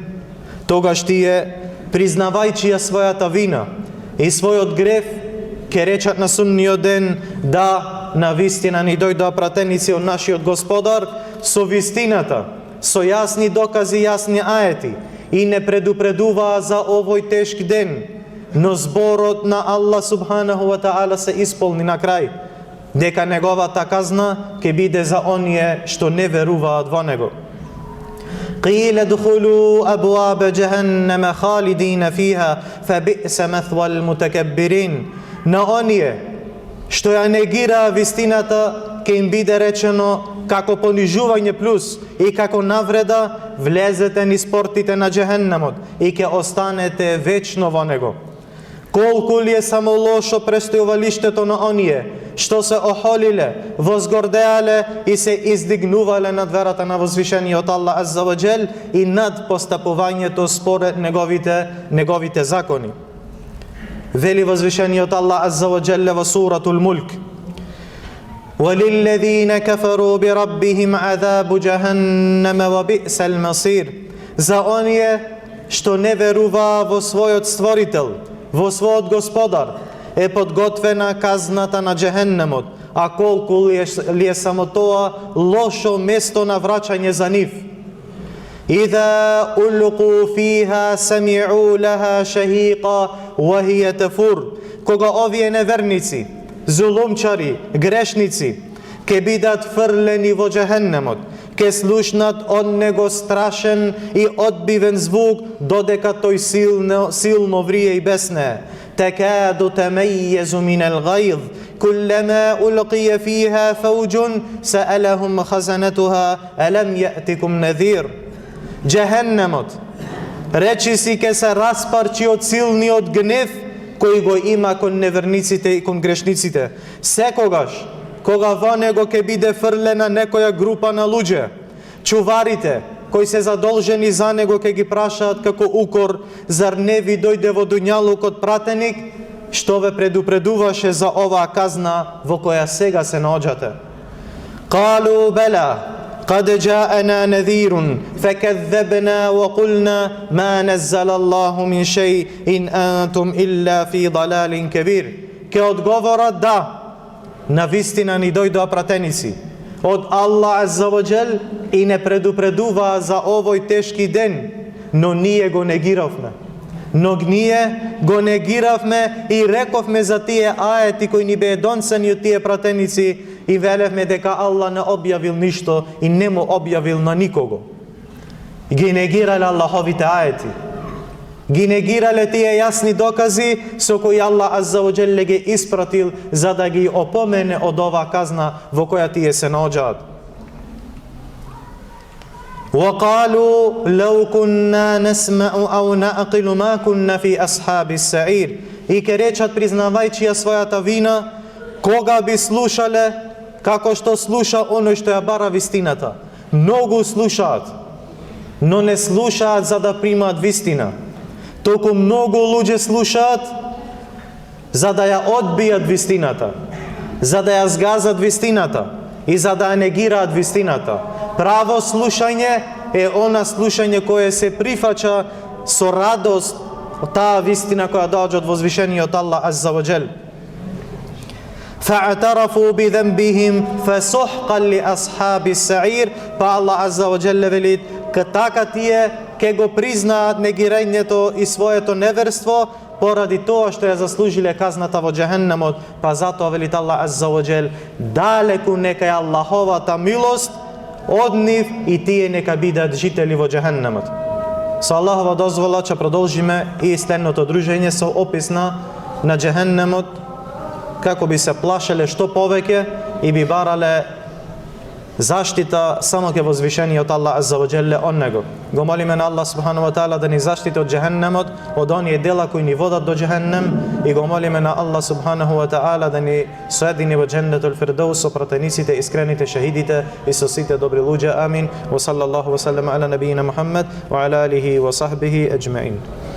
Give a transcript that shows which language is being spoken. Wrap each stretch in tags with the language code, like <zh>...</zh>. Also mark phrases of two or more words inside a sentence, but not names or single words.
<mk>Тогаш тие, признавајќи ја својата вина и својот грев, ке речат на судниот ден: да, навистина ни дојдоа пратеници од нашиот Господар со вистината, со јасни докази, јасни аети, и не предупредуваа за овој тешк ден, но зборот на Аллах</mk> <ar>سبحانه وتعالى</ar> <mk>се исполни на крај, дека неговата казна ќе биде за оние што не веруваат во него.</mk> <ar>قيل ادخلوا أبواب جهنم خالدين فيها فبئس مثوى المتكبرين.</ar> <mk>На оние што ја негираа вистината ќе им биде речено како понижување плюс и како навреда: влезете низ портите на џехеннемот и ќе останете вечно во него. Колку ли е само лошо престојувалиштето на оние што се охолиле, возгордеале и се издигнувале над верата на возвишениот Аллах</mk> <ar>عز وجل</ar> <mk>и над постапувањето според неговите закони. Вели возвишениот Аллах</mk> <ar>عز وجل</ar> <mk>во суратул Мулк:</mk> <ar>وَلِلَّذِينَ كَفَرُوا بِرَبِّهِمْ عَذَابُ جَهَنَّمَ وَبِئْسَ الْمَصِيرُ.</ar> <mk>За оние што не веруваа во својот Створител, во својот Господар, е подготвена казната на џехеннемот, а колку ли е само тоа лошо место на враќање за нив.</mk> <ar>إِذَا أُلْقُوا فِيهَا سَمِعُوا لَهَا شَهِيقًا وَهِيَ تَفُورُ.</ar> <mk>Кога овие неверници, зулумчари, грешници ке бидат фрлени во џехеннемот, ке слушнат од него страшен и одбивен звук, додека тој силно врие и бесне.</mk> <ar>تكاد تميز من الغيظ كلما ألقي فيها فوج سألهم خزنتها ألم يأتكم نذير.</ar> <mk>Џехеннемот речиси ке се распарчи од силниот гнев кој го има кон неверниците и кон грешниците. Секогаш кога во него ке биде фрлена некоја група на луѓе, чуварите кои се задолжени за него ке ги прашаат како укор: зар не ви дојде во дуњалукот пратеник што ве предупредуваше за оваа казна во која сега се наоѓате?</mk> <ar>قالوا بلى قد جاءنا نذير فكذبنا وقلنا ما نزل الله من شيء إن أنتم إلا في ضلال كبير.</ar> <mk>Ке одговорат: да, навистина ни дојдоа пратеници од Аллах</mk> <ar>عز وجل</ar> <mk>и не предупредуваа за овој тешки ден, но ние го негиравме. Но ние го негиравме и рековме за тие аети кои ни беа донесени од тие пратеници и велевме дека Аллах не објавил ништо и не му објавил на никого. Ги негирале Аллаховите аети. Ги негирале тие јасни докази со кои Аллах</mk> <ar>عز وجل</ar> <mk>ги испратил за да ги опомене од оваа казна во која тие се наоѓаат.</mk> <ar>وَقَالُوا لَوْ كُنَّا نَسْمَعُ أَوْ نَعْقِلُ مَا كُنَّا فِي أَصْحَابِ السَّعِيرِ.</ar> <mk>И ке речат признавајќи ја својата вина: кога би слушале, како што слуша оној што ја бара вистината. Многу слушаат, но не слушаат за да примаат вистина. Толку многу луѓе слушаат за да ја одбијат вистината, за да ја згазат вистината и за да ја негираат вистината. Право слушање е она слушање кое се прифаќа со радост таа вистина која доаѓа од возвишениот Аллах</mk> <ar>عز وجل. فَاعْتَرَفُوا بِذَنْبِهِمْ فَسُحْقًا لِأَصْحَابِ السَّعِيرِ.</ar> <mk>Па</mk> <ar>الله عز وجل</ar> <mk>вели, така тие ке го признаат негирањето и своето неверство поради тоа што ја заслужиле казната во џехеннемот. Па затоа вели</mk> <ar>الله عز وجل,</ar> <mk>далеку нека е Аллаховата милост од нив и тие нека бидат жители во џехеннемот. Со Аллахова дозвола ќе продолжиме и следното дружење со опис на џехеннемот, како би се плашеле што повеќе и би барале заштита само ке возвишениот</mk> <ar>الله عز وجل</ar> <mk>од него. Го молиме на Аллах</mk> <ar>سبحانه وتعالى</ar> <mk>да ни заштити од џехеннемот, од оние дела кои ни водат до џехеннем, и го молиме на Аллах</mk> <ar>سبحانه وتعالى</ar> <mk>да ни соедини во</mk> <ar>جنة الفردوس</ar> <mk>со пратениците, искрените шахидите и со сите добри луѓе. Амин.</mk> <ar>وصلى الله وسلم على نبينا محمد وعلى آله وصحبه أجمعين.</ar>